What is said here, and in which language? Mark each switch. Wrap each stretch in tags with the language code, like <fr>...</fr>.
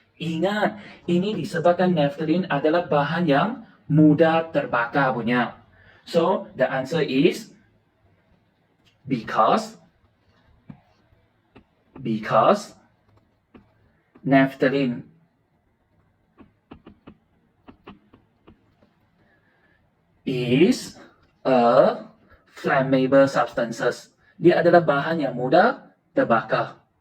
<ms>Ingat, ini disebabkan naphthalene adalah bahan yang mudah terbakar punya.</ms> <en>So, the answer is because naphthalene is a flammable substances.</en> <ms>Dia adalah bahan yang mudah terbakar.</ms>